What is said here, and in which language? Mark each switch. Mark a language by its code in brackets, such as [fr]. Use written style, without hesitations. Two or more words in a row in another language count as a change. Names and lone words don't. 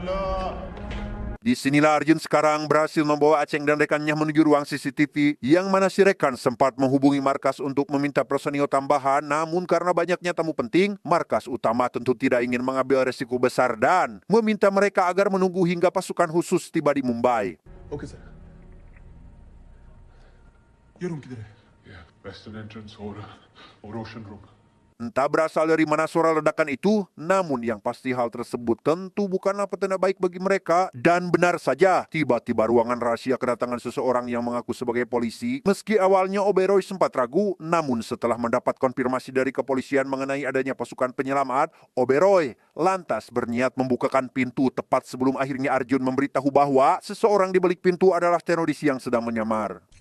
[id] Disinilah Arjun sekarang berhasil membawa Aceng dan rekannya menuju ruang CCTV yang mana si rekan sempat menghubungi markas untuk meminta personil tambahan, namun karena banyaknya tamu penting, markas utama tentu tidak ingin mengambil resiko besar dan meminta mereka agar menunggu hingga pasukan khusus tiba di Mumbai. [en] okay sir [hi] ये रूम किधर है [en] Yeah, western entrance or ocean room. [id] Entah berasal dari mana suara ledakan itu, namun yang pasti hal tersebut tentu bukanlah petanda baik bagi mereka. Dan benar saja, tiba-tiba ruangan rahasia kedatangan seseorang yang mengaku sebagai polisi. Meski awalnya Oberoi sempat ragu, namun setelah mendapat konfirmasi dari kepolisian mengenai adanya pasukan penyelamat, Oberoi lantas berniat membukakan pintu tepat sebelum akhirnya Arjun memberitahu bahwa seseorang di balik pintu adalah teroris yang sedang menyamar.